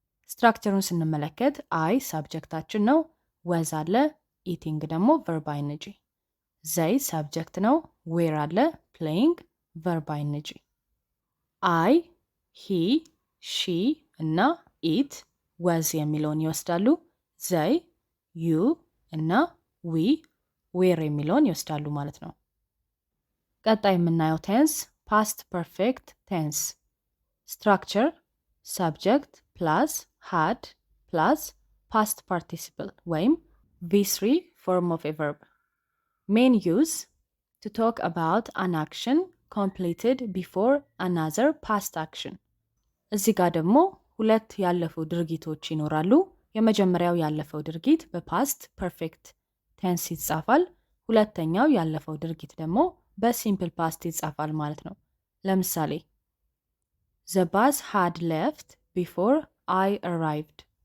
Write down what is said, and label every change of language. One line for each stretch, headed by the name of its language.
Amharic: ስትራክቸሩን ስንመለከት አይ ሳብጀክታችን ነው። ወዝ አለ። ኢቲንግ ደግሞ ቨርብ አይንጂ። ዘይ ሳብጀክት ነው። ዌር አለ። ፕሌይንግ ቨርብ አይንጂ። አይ፣ ሂ፣ ሺ እና ኢት ወዝ የሚለውን ይወስዳሉ። ዘይ፣ ዩ እና ዊ ዌር የሚለውን ይወስዳሉ ማለት ነው። ቀጣይ የምናየው ቴንስ ፓስት ፐርፌክት ቴንስ ስትራክቸር ሳብጀክት ፕላስ
English: had plus past participle
Amharic: ወይም
English: V3 form of a verb. Main use to talk about an action completed before another past action.
Amharic: እዚህ ጋር ደግሞ ሁለት ያለፉ ድርጊቶች ይኖራሉ። የመጀመሪያው ያለፈው ድርጊት በፓስት ፐርፌክት ቴንስ ይጻፋል። ሁለተኛው ያለፈው ድርጊት ደግሞ በሲምፕል ፓስት ይጻፋል ማለት ነው። ለምሳሌ
English: The bus had left before I arrived.